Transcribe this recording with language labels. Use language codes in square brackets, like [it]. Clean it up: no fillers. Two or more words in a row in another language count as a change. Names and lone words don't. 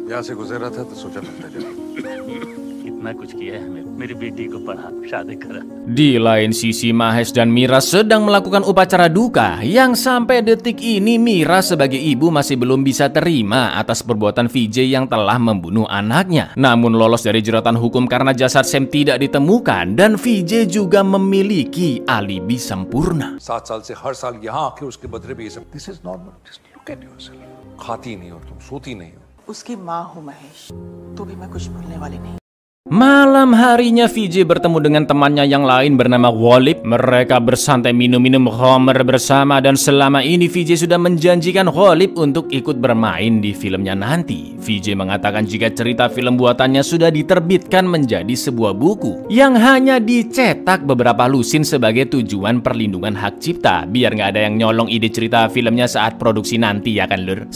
[id] Di lain sisi, Mahesh dan Mira sedang melakukan upacara duka yang sampai detik ini Mira sebagai ibu masih belum bisa terima atas perbuatan VJ yang telah membunuh anaknya. Namun lolos dari jeratan hukum karena jasad Sam tidak ditemukan dan VJ juga memiliki alibi sempurna. [hi] 7 साल से हर साल यहाँ आके उसके बदले भी ये सब। [en] This is normal. Just look at yourself. [hi] खाती नहीं हो तुम, सोती नहीं हो। उसकी माँ हूँ महेश, तो भी मैं कुछ भूलने वाली नहीं। [id] Malam harinya VJ bertemu dengan temannya yang lain bernama Ghalib. Mereka bersantai minum-minum khamr bersama dan selama ini VJ sudah menjanjikan Ghalib untuk ikut bermain di filmnya nanti. VJ mengatakan jika cerita film buatannya sudah diterbitkan menjadi sebuah buku yang hanya dicetak beberapa lusin sebagai tujuan perlindungan hak cipta, biar nggak ada yang nyolong ide cerita filmnya saat produksi nanti ya kan lur.